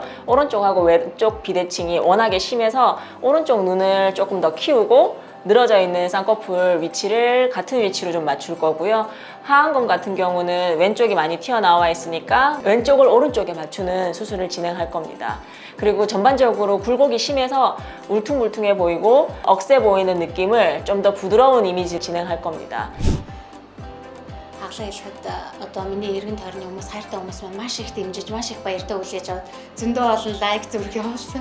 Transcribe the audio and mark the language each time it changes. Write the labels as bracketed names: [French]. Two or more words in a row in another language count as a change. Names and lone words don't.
[Korean] 오른쪽하고 왼쪽 비대칭이 워낙에 심해서 오른쪽 눈을 조금 더 키우고 늘어져 있는 쌍꺼풀 위치를 같은 위치로 좀 맞출 거고요. 하안검 같은 경우는 왼쪽이 많이 튀어나와 있으니까 왼쪽을 오른쪽에 맞추는 수술을 진행할 겁니다. 그리고 전반적으로 굴곡이 심해서 울퉁불퉁해 보이고 억세 보이는 느낌을 좀 더 부드러운 이미지를 진행할 겁니다. [Mongolian] Хаглаа хэлэхэд одоо миний эргэн тойрны хүмүүс, хайртай хүмүүс маань маш их дэмжиж, маш их баяртай хүлээж аваад зөндөө олон лайк зүрх явуулсан.